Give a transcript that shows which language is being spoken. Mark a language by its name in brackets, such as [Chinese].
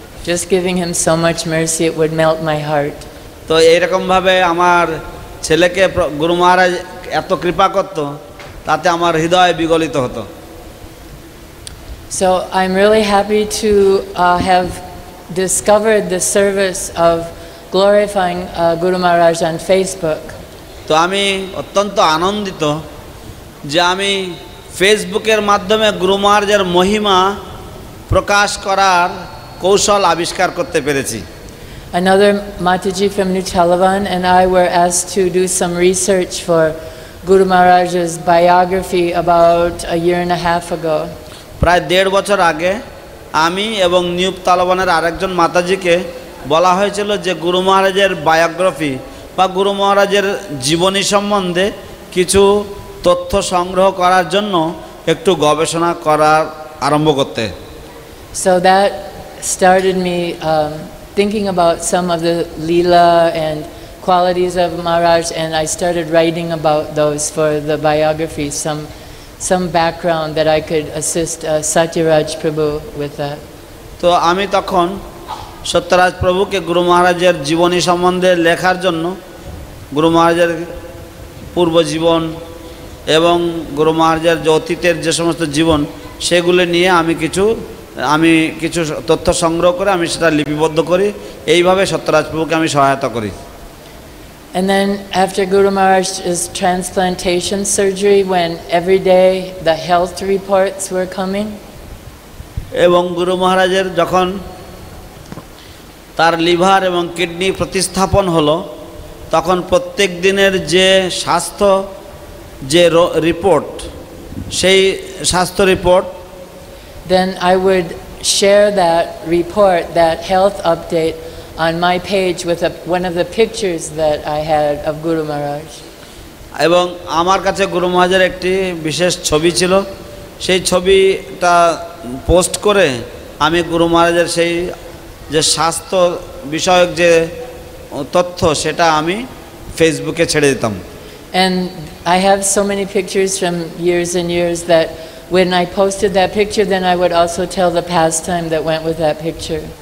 [English] Just giving him so much mercy, it would melt my heart. [Bangla] তো এইরকমভাবে আমার ছেলেকে গুরু মহারাজ এত কৃপা করত, তাতে আমার হৃদয় বিগলিত হতো। [English] So I'm really happy to have discovered the service of glorifying Guru Maharaj on Facebook. [Bangla] তো আমি অত্যন্ত আনন্দিত যে আমি ফেসবুকের মাধ্যমে গুরু মহারাজের মহিমা প্রকাশ করার কৌশল আবিষ্কার করতে পেরেছি। [English] Another Mataji from New Chalavan and I were asked to do some research for Guru Maharaj's biography about a year and a half ago. [Bangla] প্রায় 1.5 বছর আগে আমি এবং নিউ তালবানের আরেকজন মাতাজিকে বলা হয়েছিল যে গুরু মহারাজের বায়োগ্রাফি বা গুরু মহারাজের জীবনী সম্বন্ধে কিছু তথ্য সংগ্রহ করার জন্য একটু গবেষণা করার আরম্ভ করতে। [English] So that started me thinking about some of the Leela and qualities of Maharaj, and I started writing about those for the biography, some background that I could assist Satyaraj Prabhu with that. [Bangla] তো আমি তখন সত্যরাজ প্রভুকে গুরু মহারাজের জীবনী সম্বন্ধে লেখার জন্য গুরু মহারাজের পূর্ব জীবন এবং গুরু মহারাজের যে অতীতের যে সমস্ত জীবন সেগুলো নিয়ে আমি কিছু তথ্য সংগ্রহ করে আমি সেটা লিপিবদ্ধ করি। এইভাবে সত্যরাজ প্রভুকে আমি সহায়তা করি। [English] And then after Guru Maharaj's transplantation surgery, when every day the health reports were coming, [Bangla] এবং গুরু মহারাজের যখন তার লিভার এবং কিডনি প্রতিস্থাপন হলো, তখন প্রত্যেক দিনের যে স্বাস্থ্য যে রিপোর্ট, সেই স্বাস্থ্য report, [English] then I would share that report, that health update, on my page with one of the pictures that I had of Guru Maharaj. [Bangla] এবং আমার কাছে গুরু মহারাজের একটি বিশেষ ছবি ছিল, সেই ছবিটা পোস্ট করে আমি গুরু মহারাজের সেই যে স্বাস্থ্য বিষয়ক যে তথ্য সেটা আমি ফেসবুকে ছেড়ে দিতাম। [English] And I have so many pictures from years and years that when I posted that picture, then I would also tell the pastime that went with that picture.